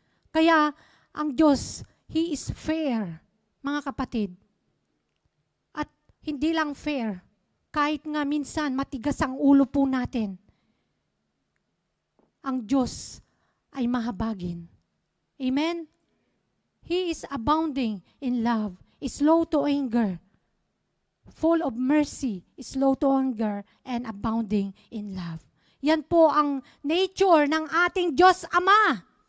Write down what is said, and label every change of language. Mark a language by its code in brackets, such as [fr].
[tl] Kaya, ang Diyos, [en] He is fair, [tl] mga kapatid. At hindi lang fair, kahit nga minsan matigas ang ulo po natin, ang Diyos ay mahabagin. Amen? [en] He is abounding in love, is slow to anger, full of mercy, is slow to anger, and abounding in love. [tl] Yan po ang nature ng ating Diyos Ama.